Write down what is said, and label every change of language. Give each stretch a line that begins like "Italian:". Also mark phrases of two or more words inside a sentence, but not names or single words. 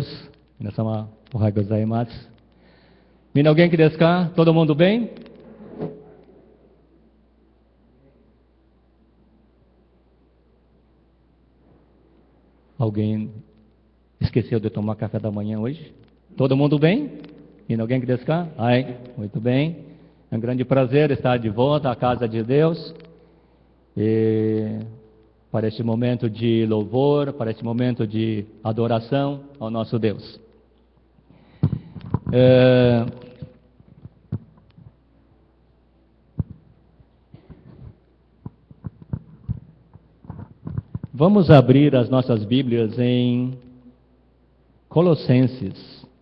Japanese: 皆様おはようございます。皆お元気ですか?
Portuguese: Todo mundo bem? Alguém esqueceu de tomar café da manhã hoje? Todo mundo bem?
Japanese: 皆お元気ですか?
Portuguese: Ai, muito bem. É um grande prazer estar de volta à casa de Deus. E para este momento de louvor, para este momento de adoração ao nosso Deus. Vamos abrir as nossas Bíblias em Colossenses.